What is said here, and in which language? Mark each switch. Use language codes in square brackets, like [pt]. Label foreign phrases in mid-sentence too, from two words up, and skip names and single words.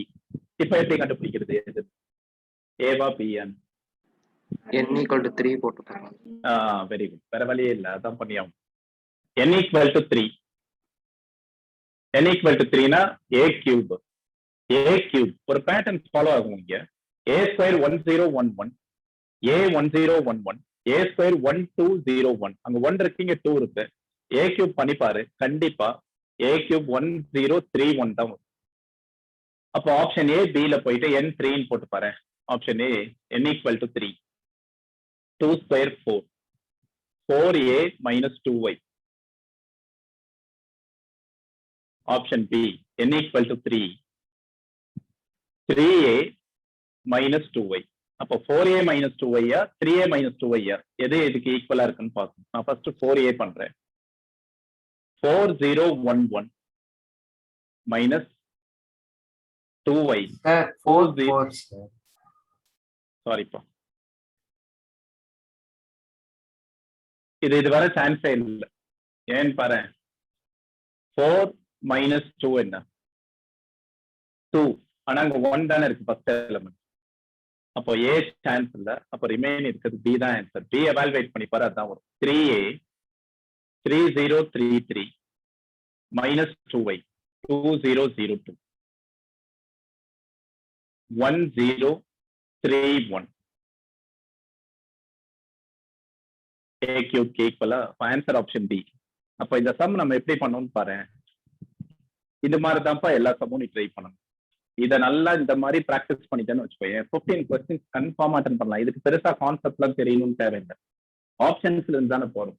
[ta] இப்ப எப்படி கண்டுபிடிக்கிறது? எது ஏவா பியான்? n = 3 போட்டுட்டாங்க. [en] very good. [ta] வேற வழியே இல்லை, அதான் பண்ணியாகும். n = 3. n = 3னா a கியூப். a கியூப் ஒரு [en] pattern follow [ta] ஆகும். இங்க a ஸ்கொயர் 1011, a 1011, a ஸ்கொயர் 1201. அங்க 1 இருக்கு, இங்க 2 இருக்கு. a கியூப் பண்ணி பாரு, கண்டிப்பா a கியூப் 1031 தான் வரும். அப்போ [en] option A [ta] பில போயிட்டு n 3 போட்டு பாரு. [en] option A [ta] n = 3. 2 ஸ்கொயர் 4, 4a - 2y. [en] option B [ta] n = 3, 3a - 2y. அப்போ 4a - 2y 3a - 2y எது இதுக்கு ஈக்குவலா இருக்குன்னு பார்க்கணும். நான் ஃபர்ஸ்ட் 4a பண்றேன். 4011 - 2y. சாரிப்பா, இது வர சான்ஸே இல்லை. ஏன்னு பாரு, 4 - 2 என்ன? 2. ஆனா அங்க 1 தானே இருக்கு [en] first element. [ta] அப்போ ஏ சான்ஸ் இல்ல. அப்போ ரிமைன் இருக்கிறது பி தான் ஆன்சர். பி எவால்வேட் பண்ணி பாரு, அதான் வரும். 3a 3033 - 2y 2002 1031. a cube ஈக்குவலா [en] answer option B. [ta] அப்ப இந்த சம் நம்ம எப்படி பண்ணணும்னு பாரு. இது மாதிரி தான்ப்பா எல்லா சம்மும் நீ ட்ரை பண்ணணும். இதை நல்லா இந்த மாதிரி பிராக்டிஸ் பண்ணிட்டேன்னு வச்சுக்கோங்க, 15 [en] questions confirm attend [ta] பண்ணலாம். இதுக்கு பெருசா கான்செப்ட்லாம் தெரியணும்னு தேவையில்லை. ஆப்ஷன்ஸ்ல இருந்து தானே போறோம்.